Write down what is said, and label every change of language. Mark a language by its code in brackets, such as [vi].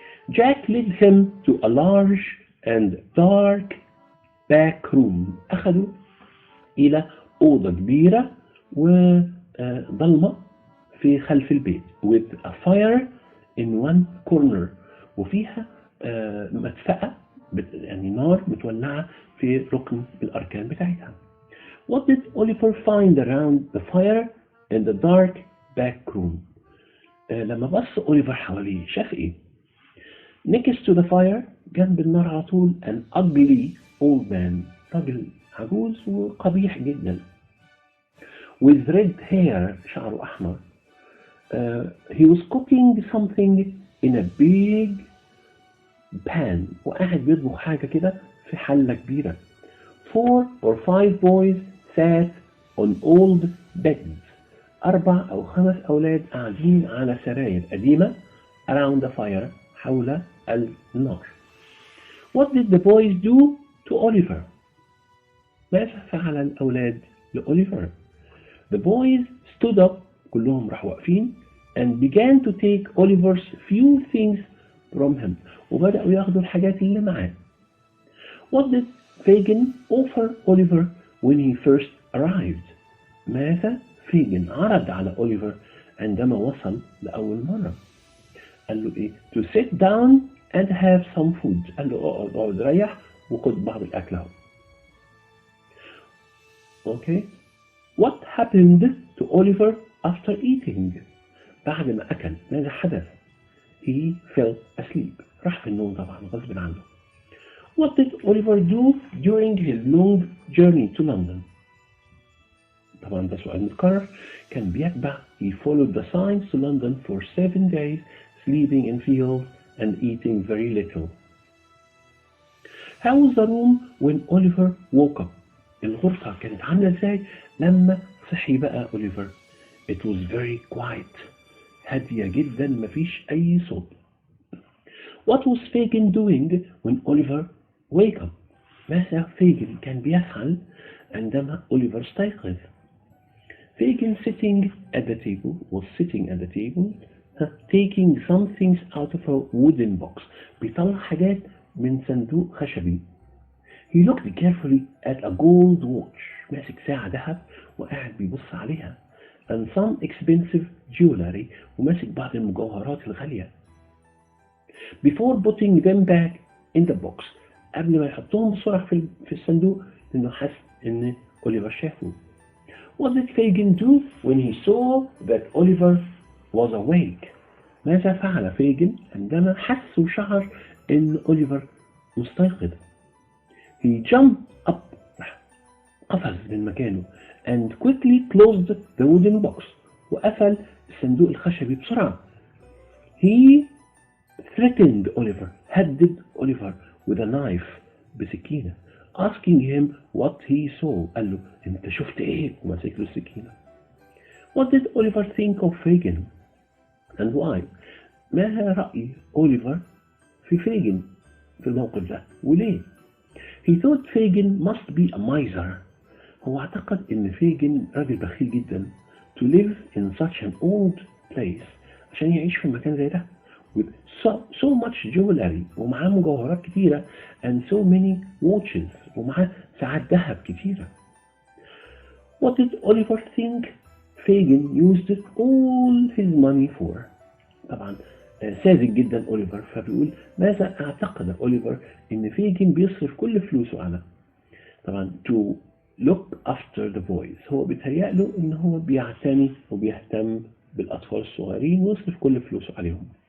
[en] Jack led him to a large and dark back room. [ar] أخذوا إلى أوضة كبيرة وضلمة في خلف البيت. [en] With a fire in one corner. [ar] وفيها مدفأة يعني نار متولعة في ركن الأركان بتاعتها. [en] What did Oliver find around the fire in the dark back room؟ [ar] لما بص أوليفر حواليه شاف إيه؟ [en] Next to the fire [ar] جنب النار على طول [en] an ugly old man، [ar] راجل عجوز وقبيح جدا [en] with red hair، [ar] شعره أحمر. [en] He was cooking something in a big pan، [ar] وقاعد بيطبخ حاجة كده في حلة كبيرة. [en] 4 or 5 boys sat on old beds، [ar] 4 أو 5 أولاد قاعدين على سراير قديمة [en] around the fire، [ar] حول النار. [en] What did the boys do to Oliver؟ [ar] ماذا فعل الأولاد لأوليفر؟ [en] The boys stood up، [ar] كلهم راحوا واقفين [en] and began to take Oliver's few things from him، [ar] وبدأوا ياخدوا الحاجات اللي معاه. [en] What did Fagin offer Oliver when he first arrived؟ [ar] ماذا فيجن عرض على أوليفر عندما وصل لأول مرة؟ قال له إيه؟ [en] To sit down and have some food، [ar] قال له اقعد ريح وخد بعض الأكل أهو. [en] Okay. What happened to Oliver after eating؟ [ar] بعد ما أكل ماذا حدث؟ [en] He fell asleep، [ar] راح في النوم طبعا غصب عنه. [en] What did Oliver do during his long journey to London؟ [ar] طبعا ده سؤال متكرر. كان بيتبع [en] he followed the signs to London for 7 days sleeping in fields and eating very little. How was the room when Oliver woke up؟ [ar] الغرفة كانت عاملة ازاي لما صحي بقى أوليفر؟ [en] It was very quiet، [ar] هادية جدا مفيش أي صوت. [en] What was Fagin doing when Oliver wake up؟ [ar] ماذا فيجن كان بيفعل عندما أوليفر استيقظ؟ [en] Fagin sitting at the table was sitting at the table taking some things out of a wooden box، [ar] بيطلع حاجات من صندوق خشبي. [en] He looked carefully at a gold watch، [ar] ماسك ساعة ذهب وقاعد بيبص عليها [en] and some expensive jewelry، [ar] وماسك بعض المجوهرات الغالية. [en] Before putting them back in the box، [ar] قبل ما يحطهم بسرعة في الصندوق لأنه حس إن أوليفر شافه. [en] What did Fagin do when he saw that Oliver was awake؟ [ar] ماذا فعل فيجن عندما حس وشعر إن أوليفر مستيقظ؟ [en] He jumped up، [ar] قفز من مكانه [en] and quickly closed the wooden box، [ar] وقفل الصندوق الخشبي بسرعة. [en] He threatened Oliver، [ar] هدد أوليفر [en] with a knife، [ar] بسكينة. [en] asking him what he saw، [ar] قال له انت شفت ايه؟ وماسك له السكينة. [en] What did Oliver think of Fagin and why؟ [ar] ما رأي أوليفر في فيجن في الموقف ده وليه؟ [en] He thought Fagin must be a miser، [ar] هو اعتقد ان فيجن راجل بخيل جدا [en] to live in such an old place، [ar] عشان يعيش في مكان زي ده [en] with so much jewelry، [ar] ومعاه مجوهرات كتيرة [en] and so many watches، [ar] ومعاه ساعات ذهب كتيرة. [en] What did Oliver think Fagin used all his money for؟ [ar] طبعا ساذج جدا أوليفر، فبيقول ماذا اعتقد أوليفر ان فيجن بيصرف كل فلوسه على؟ طبعا [en] to look after the boys، [ar] هو بيتهيأ له ان هو بيعتني وبيهتم بالأطفال الصغيرين ويصرف كل فلوسه عليهم.